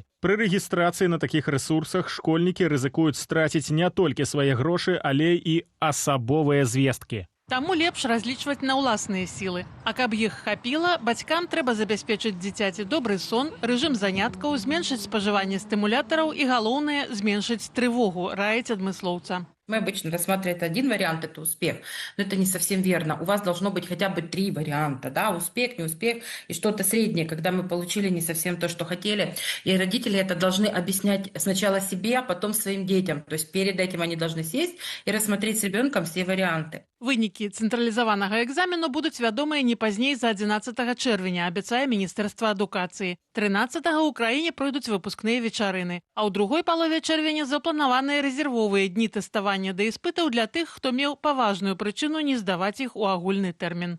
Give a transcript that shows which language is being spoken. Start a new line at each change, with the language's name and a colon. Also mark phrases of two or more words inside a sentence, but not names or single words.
Belarusian: Пры рэгістрацыі на такіх рэсурсах школьнікі рызыкуюць страціць не толькі свае грошы, але і асабовыя звесткі. Таму лепш разлічваць на ўласныя сілы. А каб іх хапіла, бацькам трэба забяспечыць дзіцяці добры сон, рэжым заняткаў, зменшыць спажыванне стымулятараў і, галоўнае, зменшыць трывогу, раіць адмыслоўца.
Russian: Мы обычно рассматриваем один вариант, это успех, но это не совсем верно. У вас должно быть хотя бы 3 варианта, да, успех, не успех и что-то среднее, когда мы получили не совсем то, что хотели. И родители это должны объяснять сначала себе, а потом своим детям. То есть перед этим они должны сесть и рассмотреть с ребенком все варианты.
Belarusian: Вынікі цэнтралізаванага экзамену будуць вядомыя не пазней за 11 чэрвеня, абяцае Міністэрства адукацыі. 13 у краіне пройдуць выпускныя вечарыны, а ў другой палове чэрвеня запланаваныя рэзервовыя дні тэставання да іспытаў для тых, хто меў паважную прычыну не здаваць іх у агульны тэрмін.